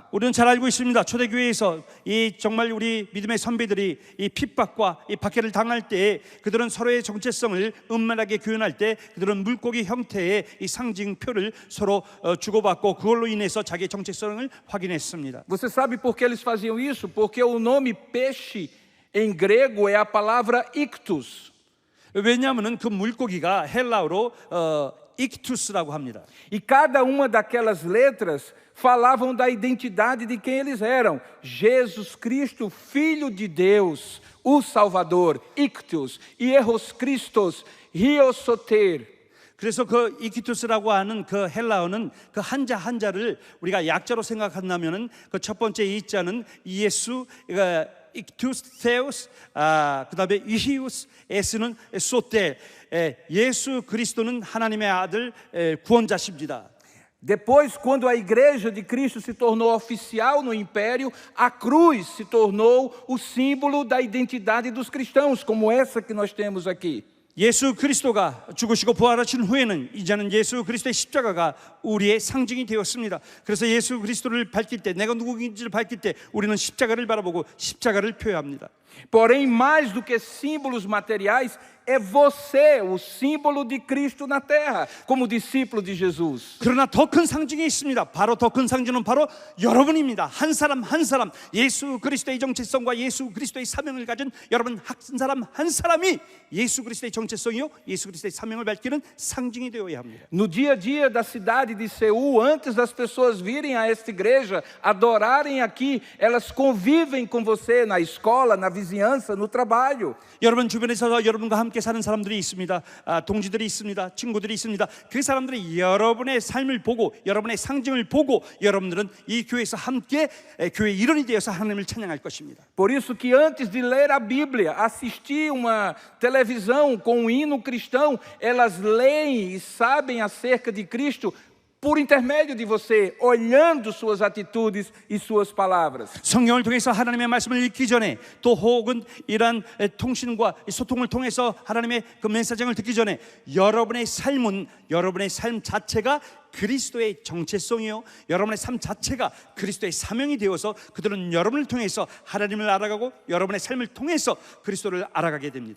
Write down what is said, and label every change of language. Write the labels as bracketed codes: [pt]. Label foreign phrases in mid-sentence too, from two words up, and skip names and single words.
[ko] 우리는 잘 알고 있습니다. 초대교회에서 이 정말 우리 믿음의 선배들이 이 핍박과 이 박해를 당할 때 그들은 서로의 정체성을 은밀하게 교연할 때 그들은 물고기 형태의 이 상징표를 서로 주고받고 그걸로 인해서 자기의 정체성을 확인했습니다. [pt] Você sabe por que eles faziam isso? Porque o nome peixe em grego é a palavra ictus. [ko] 왜냐하면 그 물고기가 헬라어로 ictus라고 합니다. [pt] E cada uma daquelas letras falavam da identidade de quem eles eram. Jesus Cristo, Filho de Deus, o Salvador, ictus, Hieros Christos, Hiosoter. [ko] 그래서 그 이키투스라고 하는 그 헬라어는 그 한자를 우리가 약자로 생각한다면은 그 첫 번째 이자는 예수, ictus theos, 그다음에 ihius es 는 soter. 예수 그리스도는 하나님의 아들 구원자십니다. [pt] Depois, quando a igreja de Cristo se tornou oficial no império, a cruz se tornou o símbolo da identidade dos cristãos, como essa que nós temos aqui. [ko] 예수 그리스도가 죽으시고 부활하신 후에는 이제는 예수 그리스도의 십자가가 우리의 상징이 되었습니다. 그래서 예수 그리스도를 밝힐 때, 내가 누구인지를 밝힐 때 우리는 십자가를 바라보고 십자가를 표현합니다. [pt] Porém, mais do que símbolos materiais, é você o símbolo de Cristo na terra, como discípulo de Jesus. [ko] 그러나 더 큰 상징이 있습니다. 바로 더 큰 상징은 바로 여러분입니다. 한 사람 한 사람, 예수 그리스도의 정체성과 예수 그리스도의 사명을 가진 여러분 한 사람 한 사람이 예수 그리스도의 정체성이요 예수 그리스도의 사명을 밝히는 상징이 되어야 합니다. [pt] No dia a dia da cidade de Seul, antes das pessoas virem a esta igreja, adorarem aqui, elas convivem com você na escola, na vizinhança, no trabalho. [ko] 여러분 주변에서 여러분과 함께 사는 사람들이 있습니다. 동지들이 있습니다. 친구들이 있습니다. 그 사람들이 여러분의 삶을 보고 여러분의 상징을 보고 여러분들은 이 교회에서 함께 교회 일원이 되어서 하나님을 찬양할 것입니다. [pt] Por isso que antes de ler a Bíblia, assistir uma televisão com um hino cristão, elas leem e sabem acerca de Cristo por intermédio de você, olhando suas atitudes e suas palavras. [ko] 성경을 통해서 하나님의 말씀을 읽기 전에 또 혹은 이러한 통신과 소통을 통해서 하나님의 그 메시지를 듣기 전에 여러분의 삶은 여러분의 삶 자체가 그리스도의 정체성이요 여러분의 삶 자체가 그리스도의 사명이 되어서 그들은 여러분을 통해서 하나님을 알아가고 여러분의 삶을 통해서 그리스도를 알아가게 됩니다.